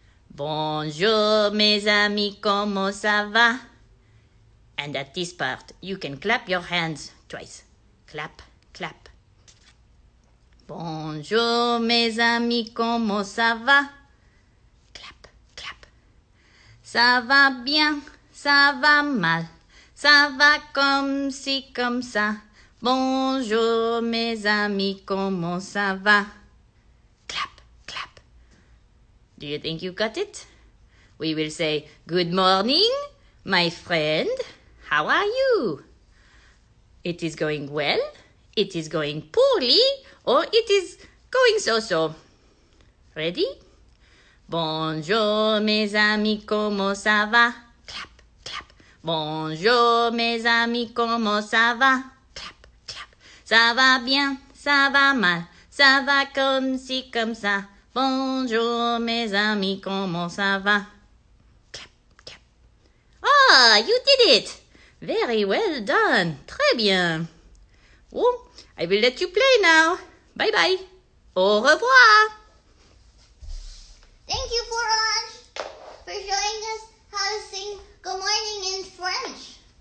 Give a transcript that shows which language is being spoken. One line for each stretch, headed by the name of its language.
French: Bonjour mes amis, comment ça va?
English: And at this part, you can clap your hands twice. Clap, clap.
French: Bonjour mes amis, comment ça va?
English: Clap, clap.
French: Ça va bien, ça va mal. Ça va comme ci, comme ça. Bonjour mes amis, comment ça va?
English: Clap, clap. Do you think you got it? We will say, good morning, my friend. How are you? It is going well, it is going poorly, or it is going so-so. Ready?
French: Bonjour mes amis, comment ça va?
English: Clap, clap.
French: Bonjour mes amis, comment ça va?
English: Clap, clap.
French: Ça va bien, ça va mal, ça va comme ci, comme ça. Bonjour mes amis, comment ça va?
English: Clap, clap. Ah, you did it! Very well done.
French: Très bien.
English: Oh, I will let you play now. Bye bye.
French: Au revoir.
English: Thank you, Florence, for showing us how to sing good morning in French.